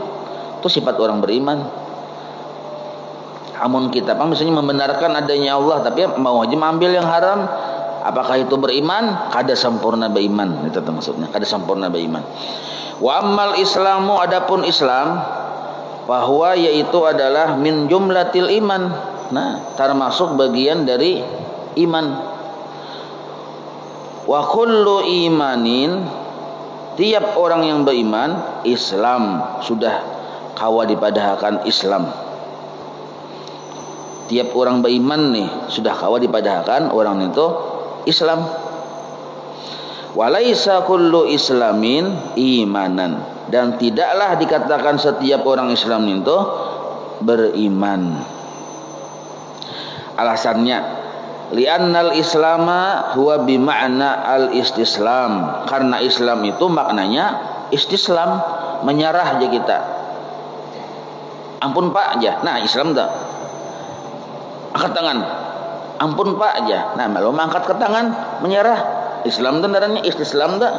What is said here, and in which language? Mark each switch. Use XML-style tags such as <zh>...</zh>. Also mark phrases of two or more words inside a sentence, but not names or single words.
<id>Itu sifat orang beriman. Amun kita misalnya membenarkan adanya Allah, tapi mau aja ambil yang haram, apakah itu beriman? Kada sempurna beriman, itu maksudnya. Kada sempurna beriman.</id> <ar>وأما الإسلام,</ar> <id>adapun Islam, bahwa yaitu adalah</id> <ar>من جملة الإيمان.</ar> <id>Nah, termasuk bagian dari iman.</id> <ar>وكل إيمان,</ar> <id>tiap orang yang beriman, Islam, sudah kawa dipadahkan Islam. Tiap orang beriman nih sudah kawa dipadahkan orang itu Islam.</id> <ar>وليس كل إسلام إيمانا,</ar> <id>dan tidaklah dikatakan setiap orang Islam itu beriman. Alasannya,</id> <ar>لأن الإسلام هو بمعنى الاستسلام.</ar> <id>Karena Islam itu maknanya istislam, menyerah aja kita. Ampun Pak aja. Nah, Islam dah. Angkat tangan. Ampun Pak aja. Nah, malu angkat ke tangan, menyerah. Islam itu darahnya istislam dah.</id>